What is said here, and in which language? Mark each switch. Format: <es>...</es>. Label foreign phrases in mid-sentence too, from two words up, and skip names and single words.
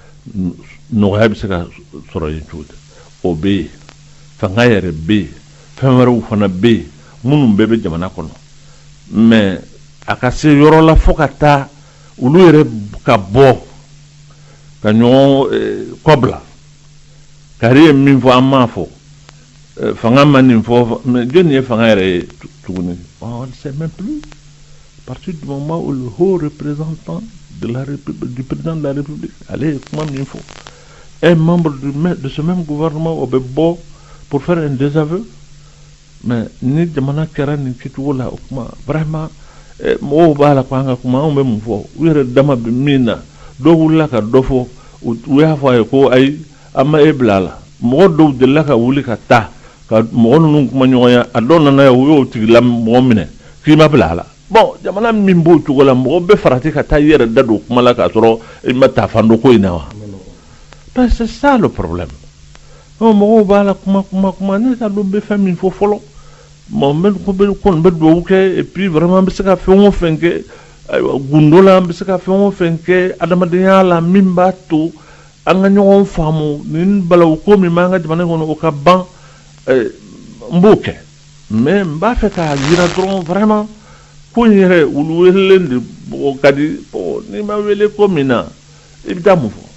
<bm>nɔgɔya bɛ se ka sɔrɔ yen cogo di o bɛ yen fanga yɛrɛ bɛ yen fɛn wɛrɛw fana bɛ yen minnu bɛɛ bɛ jamana kɔnɔ mais a ka se yɔrɔ la fo ka taa olu yɛrɛ ka bɔ ka ɲɔgɔn kɔbila kari ye min fɔ an m'a fɔ fanga ma nin fɔ mais jɔnni ye fanga yɛrɛ ye tuguni</bm> <fr>on ne sait même plus à partir du moment où le haut représentant du président de la République allait</fr> <bm>kuma min fɔ</bm> <fr>un membre de ce même gouvernement</fr> <bm>o bɛ bɔ</bm> <fr>pour faire un désaveu mais</fr> <bm>ni jamana kɛra nin kɛcogo la o kuma vraiment mɔgɔw b'a la ko an ka kuma anw bɛ mun fɔ u yɛrɛ dama bɛ min na dɔw wulila ka dɔ fɔ u y'a fɔ a ye ko ayi an ma e bila a la mɔgɔ dɔw delila ka wuli ka taa ka mɔgɔ ninnu kuma ɲɔgɔnya a dɔw nana ye u y'o tigila mɔgɔ minɛ k'i ma bila a la bon jamana min b'o cogo la mɔgɔ bɛ farati ka taa i yɛrɛ da don kuma la k'a sɔrɔ i ma taa fan dɔ ko in na wa</bm> <fr>parce que c'est ça le problème</fr> <bm>mɔgɔw b'a la kuma ne t'a dɔn bɛ fɛn min fɔ fɔlɔ bon n bɛ dugawu kɛ</bm> <fr>et puis vraiment</fr> <bm>an bɛ se ka fɛn o fɛn kɛ ayiwa gundo la an bɛ se ka fɛn o fɛn kɛ adamadenya la min b'a to an ka ɲɔgɔn faamu nin balawu ko min b'an ka jamana kɔnɔ o ka ban n b'o kɛ mais n b'a fɛ k'a yira dɔrɔn vraiment ko in yɛrɛ olu welelen de o ka di n'i ma wele ko min na i bɛ taa mun fɔ.</bm>